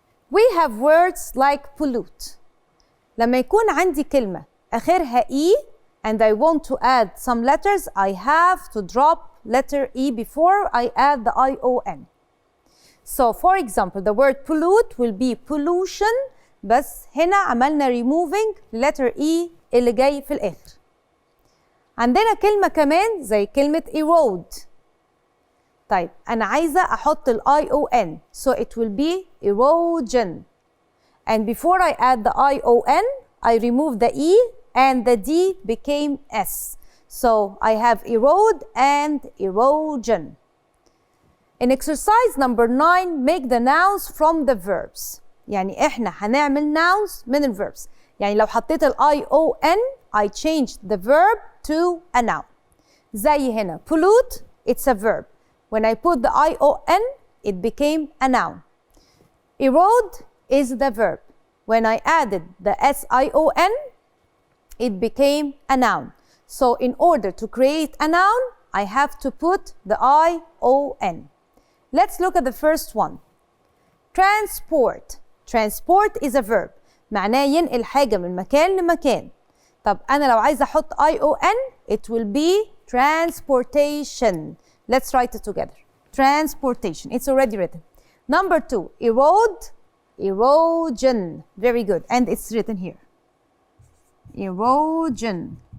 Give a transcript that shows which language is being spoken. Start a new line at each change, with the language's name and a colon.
English: We have words like pollute.
Arabic: لما يكون عندي كلمة آخرها
English: E and I want to add some letters, I have to drop letter E before I add the I-O-N. So for example, the word pollute will be pollution,
Arabic: بس هنا عملنا
English: removing letter E
Arabic: اللي جاي في الآخر. عندنا كلمة كمان زي كلمة erode. طيب أنا عايزة أحط ال
English: I-O-N, so it will be erosion. And before I add the I-O-N, I remove the E and the D became S. So I have erode and erosion. In exercise number 9, make the nouns from the verbs.
Arabic: يعني إحنا هنعمل nouns من ال verbs. يعني لو حطيت ال
English: I-O-N, I changed the verb to a noun.
Arabic: زي هنا
English: pollute, it's a verb. When I put the I-O-N, it became a noun. Erode is the verb. When I added the S-I-O-N, it became a noun. So in order to create a noun, I have to put the I-O-N. Let's look at the first one. Transport. Transport is a verb.
Arabic: معناه ينقل حاجة من مكان لمكان. طب أنا لو عايزة أحط
English: I-O-N, it will be transportation. Let's write it together. Transportation. It's already written. Number 2, erode, erosion. Very good. And it's written here. Erosion.